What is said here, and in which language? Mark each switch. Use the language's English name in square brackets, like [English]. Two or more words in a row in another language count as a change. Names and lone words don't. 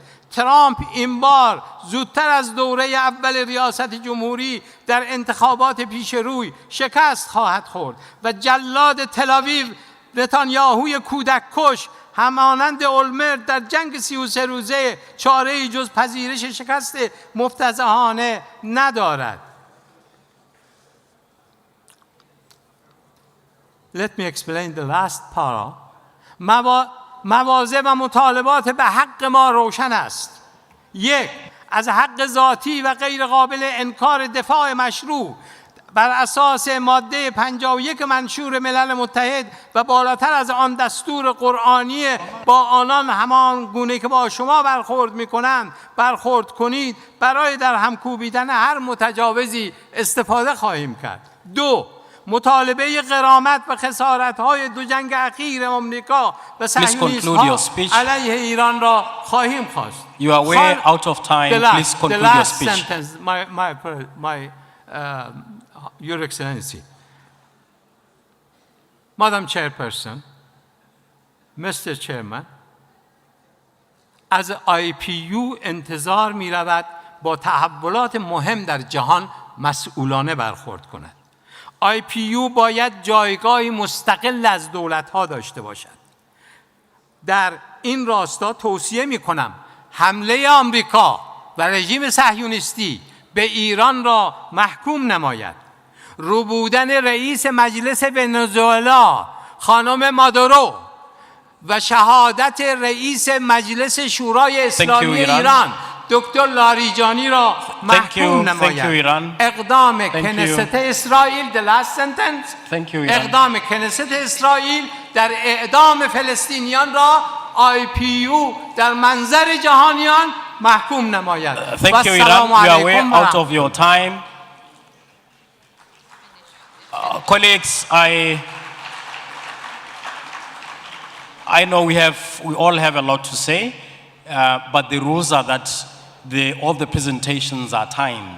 [Persian] ترامپ این بار زودتر از دوره اول ریاست جمهوری در انتخابات پیش روی شکست خواهد خورد و جلاد تل‌آویو نتانیاهوی کودک کش همانند اولمرت در جنگ 33 روزه چاره‌ای جز پذیرش شکست مفتضحانه ندارد. [English] Let me explain the last para. [Persian] مواضع و مطالبات به حق ما روشن است. 1. از حق ذاتی و غیر قابل انکار دفاع مشروع بر اساس ماده 51 منشور ملل متحد و بالاتر از آن دستور قرآنی با آنان همان گونه که با شما برخورد می‌کنند برخورد کنید. برای در هم کوبیدن هر متجاوزی استفاده خواهیم کرد. 2. مطالبه غرامت و خسارت‌های دو جنگ اخیر آمریکا و صهیونیست‌ها علیه ایران را خواهیم خواست. [English] You are way out of time. Please conclude your speech. Sentence, Your Excellency, Madam Chairperson, Mr. Chairman, [Persian] از IPU انتظار می رود با تحولات مهم در جهان مسئولانه برخورد کند. IPU باید جایگاهی مستقل از دولت‌ها داشته باشد. در این راستا توصیه می‌کنم حمله آمریکا و رژیم صهیونیستی به ایران را محکوم نماید. ربودن رئیس مجلس ونزوئلا خانم مادورو و شهادت رئیس مجلس شورای اسلامی ایران دکتر لاریجانی را محکوم نماید. اقدام کنست اسرائیل [English] the last sentence [Persian] اقدام کنست اسرائیل در اعدام فلسطینیان را IPU در منظر جهانیان محکوم نماید. [English] Thank you, Iran. You are way out of your time. Colleagues, I know we all have a lot to say, but the rules are that all the presentations are timed.